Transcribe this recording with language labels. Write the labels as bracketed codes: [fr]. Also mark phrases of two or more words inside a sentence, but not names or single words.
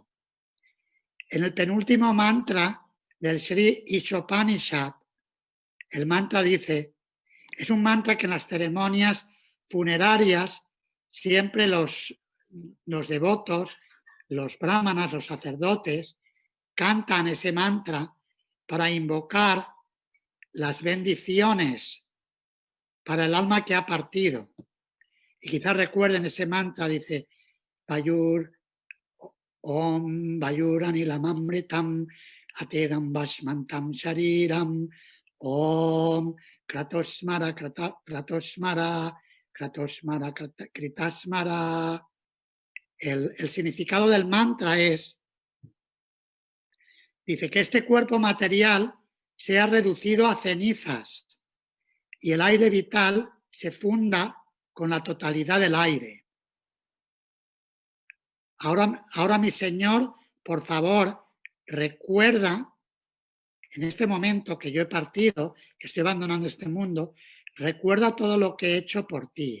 [es] En el penúltimo mantra del Sri Ishopanishad, el mantra dice, es un mantra que en las ceremonias funerarias siempre los devotos, los brahmanas, los sacerdotes, cantan ese mantra para invocar las bendiciones para el alma que ha partido. Y quizás recuerden ese mantra, dice, [sa] Vayur, Om Vayur Anilam Amritam Atedam Vashmantam Shariram Om Kratosmara Kratosmara Kratosmara Kritasmara. [es] El significado del mantra es, dice que este cuerpo material sea reducido a cenizas y el aire vital se funda con la totalidad del aire. Ahora mi Señor, por favor, recuerda en este momento que yo he partido, que estoy abandonando este mundo, recuerda todo lo que he hecho por ti.